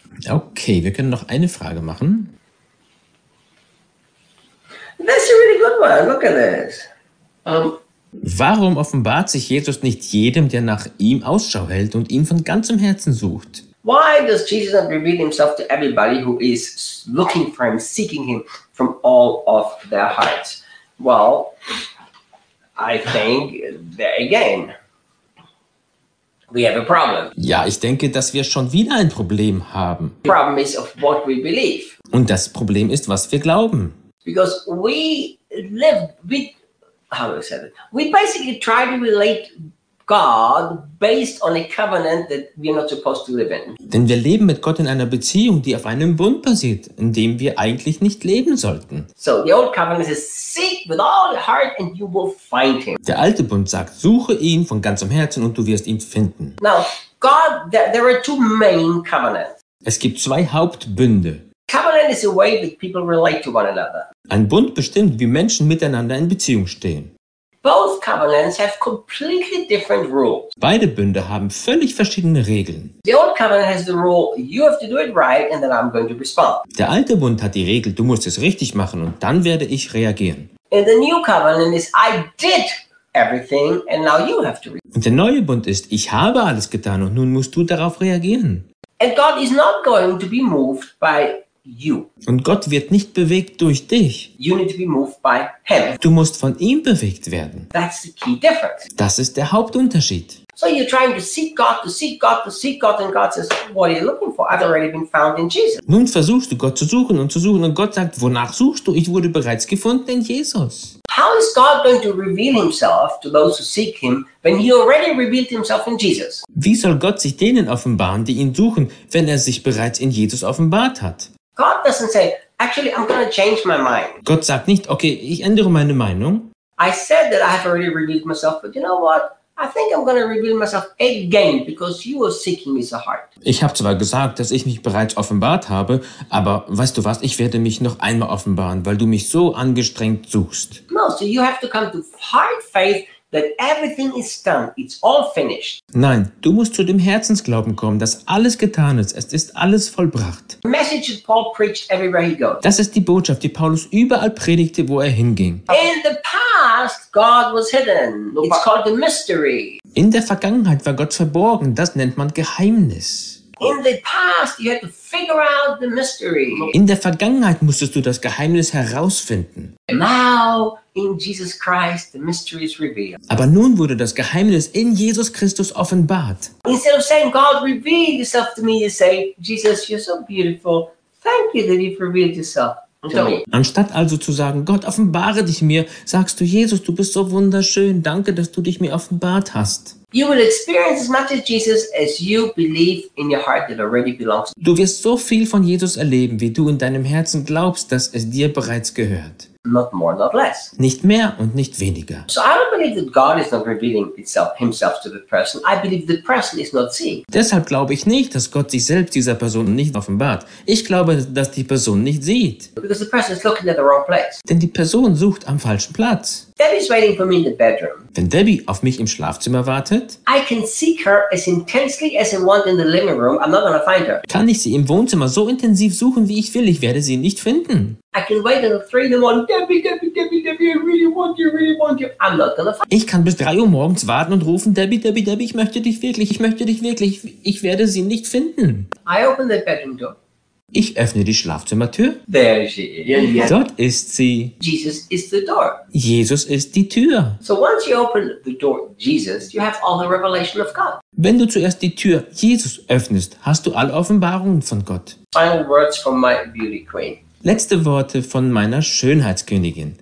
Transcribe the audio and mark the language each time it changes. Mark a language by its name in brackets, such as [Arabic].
[German] Okay, wir können noch eine Frage machen. [English] That's a really good one. Look at this. [German] Warum offenbart sich Jesus nicht jedem, der nach ihm Ausschau hält und ihn von ganzem Herzen sucht? [English] Why does Jesus not reveal himself to everybody who is looking for him, seeking him from all of their hearts? Well, I think there again. We have a problem. [German] Ja, ich denke, dass wir schon wieder ein Problem haben. [English] The problem is of what we believe. [German] Und das Problem ist, was wir glauben. [English] Because we live with, how do I say that? We basically try to relate God based on a covenant that we are not supposed to live in. [German] Denn wir leben mit Gott in einer Beziehung, die auf einem Bund basiert, in dem wir eigentlich nicht leben sollten. [English] So the old covenant says, seek with all your heart and you will find him. [German] Der alte Bund sagt, suche ihn von ganzem Herzen und du wirst ihn finden. [English] Now, God, there are two main covenants. [German] Es gibt zwei Hauptbünde. [English] Covenant is a way that people relate to one another. [German] Ein Bund bestimmt, wie Menschen miteinander in Beziehung stehen. [English] Both covenants have completely different rules. [German] Beide Bünde haben völlig verschiedene Regeln. [English] The old covenant has the rule, you have to do it right and then I'm going to respond. [German] Der alte Bund hat die Regel, du musst es richtig machen und dann werde ich reagieren. [English] And the new covenant is, I did everything and now you have to respond. [German] Und der neue Bund ist, ich habe alles getan und nun musst du darauf reagieren. [English] And God is not going to be moved by you. [German] Und Gott wird nicht bewegt durch dich. [English] You need to be moved by him. [German] Du musst von ihm bewegt werden. [English] That's the key difference. [German] Das ist der Hauptunterschied. [English] So you're trying to seek God, to seek God, to seek God, and God says, what are you looking for? I've already been found in Jesus. [German] Nun versuchst du Gott zu suchen und Gott sagt, wonach suchst du? Ich wurde bereits gefunden in Jesus. [English] How is God going to reveal himself to those who seek him when he already revealed himself in Jesus? [German] Wie soll Gott sich denen offenbaren, die ihn suchen, wenn er sich bereits in Jesus offenbart hat? [English] God doesn't say, actually, I'm going to change my mind. [German] Gott sagt nicht, okay, ich ändere meine Meinung. [English] I said that I have already revealed myself, but you know what? I think I'm going to reveal myself again, because you are seeking me so hard. [German] Ich habe zwar gesagt, dass ich mich bereits offenbart habe, aber weißt du was, ich werde mich noch einmal offenbaren, weil du mich so angestrengt suchst. [English] No, so you have to come to hard faith that everything is done, it's all finished. [German] Nein, du musst zu dem Herzensglauben kommen, dass alles getan ist, es ist alles vollbracht. [English] The message that Paul preached everywhere he goes. [German] Das ist die Botschaft, die Paulus überall predigte, wo er hinging. [English] In the past, God was hidden. It's called the mystery. [German] In der Vergangenheit war Gott verborgen, das nennt man Geheimnis. [English] In the past, you had to figure out the mystery. [German] In der Vergangenheit musstest du das Geheimnis herausfinden. [English] Now, in Jesus Christ, the mystery is revealed. [German] Aber nun wurde das Geheimnis in Jesus Christus offenbart. [English] Instead of saying, God, reveal yourself to me, you say, Jesus, you're so beautiful. Thank you that you've revealed yourself. [German] Anstatt also zu sagen, Gott, offenbare dich mir, sagst du, Jesus, du bist so wunderschön, danke, dass du dich mir offenbart hast. [English] You will experience as much of Jesus as you believe in your heart that already belongs to you. [German] Du wirst so viel von Jesus erleben, wie du in deinem Herzen glaubst, dass es dir bereits gehört. [English] Not more, not less. [German] Nicht mehr und nicht weniger. [English] So I don't believe that God is not revealing himself to the person. I believe the person is not seeing. [German] Deshalb glaube ich nicht, dass Gott sich selbst dieser Person nicht offenbart. Ich glaube, dass die Person nicht sieht. [English] Because the person is looking at the wrong place. [German] Denn die Person sucht am falschen Platz. [English] Debbie is waiting for me in the bedroom. [German] Wenn Debbie auf mich im Schlafzimmer wartet, [English] I can seek her as intensely as I want in the living room. I'm not gonna find her. [German] Kann ich sie im Wohnzimmer so intensiv suchen, wie ich will? Ich werde sie nicht finden. [English] I can wait until 3 in the morning. Debbie, I really want you, really want you. I'm not gonna find. [German] Ich kann bis 3 Uhr morgens warten und rufen, Debbie, ich möchte dich wirklich, ich werde sie nicht finden. [English] I open the bedroom door. [German] Ich öffne die Schlafzimmertür. [English] There she is. [German] Dort ist sie. [English] Jesus is the door. [German] Jesus ist die Tür. [English] So once you open the door, Jesus, you have all the revelation of God. [German] Wenn du zuerst die Tür Jesus öffnest, hast du alle Offenbarungen von Gott. [English] Final words from my beauty queen. [German] Letzte Worte von meiner Schönheitskönigin.